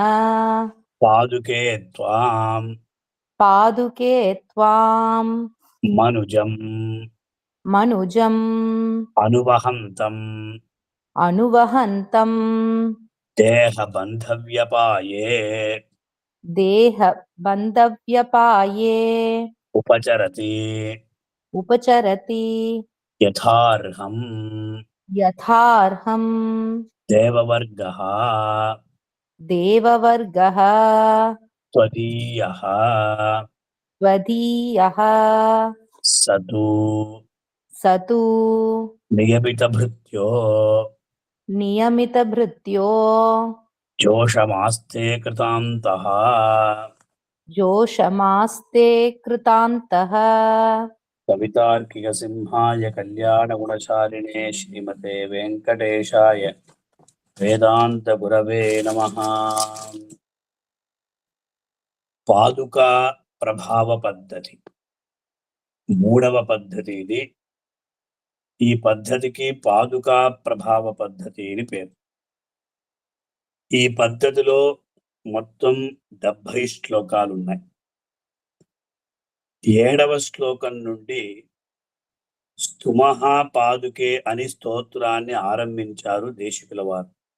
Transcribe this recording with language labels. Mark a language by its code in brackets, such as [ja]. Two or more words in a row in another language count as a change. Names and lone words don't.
[sa] पादुके त्वां मनुजम् अनुवहन्तं देहबन्धव्यपाये उपचरति यथार्हं देववर्गः त्वदीयः सतु नियमितभृत्यो जोषमास्ते कृतान्तः कवितार्किकसिंहाय कल्याणगुणशालिने श्रीमते वेंकटेशाय वेदांत गुरवे नमः। [te] पादुका प्रभाव पद्धति మూడవ పద్ధతి ఇది. ఈ పద్ధతికి పాదుకా ప్రభావ పద్ధతి అని పేరు. ఈ పద్ధతిలో మొత్తం 70 శ్లోకాలు ఉన్నాయి. 7వ శ్లోకం నుండి [sa] स्तुमः पादुके [te] అని స్తోత్రాన్ని ఆరంభించారు దేశికుల వారు.